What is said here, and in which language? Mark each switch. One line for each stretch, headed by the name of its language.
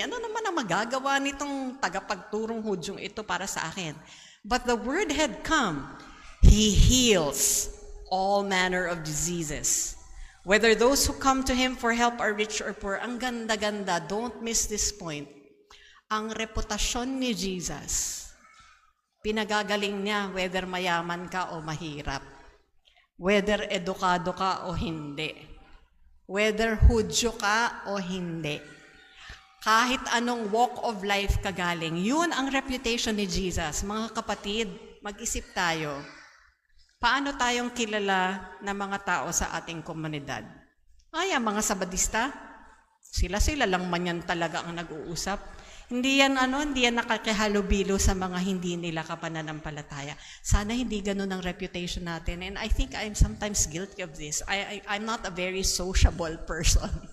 Filipino: Ano naman ang magagawa nitong tagapagturong Hudyong ito para sa akin?
English: But the word had come. He heals all manner of diseases. Whether those who come to Him for help are rich or poor.
Filipino: Ang ganda-ganda.
English: Don't miss this point.
Filipino: Ang reputasyon ni Jesus, pinagagaling niya whether mayaman ka o mahirap. Whether edukado ka o hindi. Whether Hudyo ka o hindi. Kahit anong
English: walk of life
Filipino: ka galing, yun ang reputation ni Jesus. Mga kapatid, mag-isip tayo. Paano tayong kilala na mga tao sa ating komunidad? Ay, ang mga Sabadista, sila lang man yan talaga ang nag-uusap. Hindi yan nakakihalubilo sa mga hindi nila kapananampalataya. Sana hindi ganun ang reputation natin.
English: And I think I'm sometimes guilty of this. I'm not a very sociable person.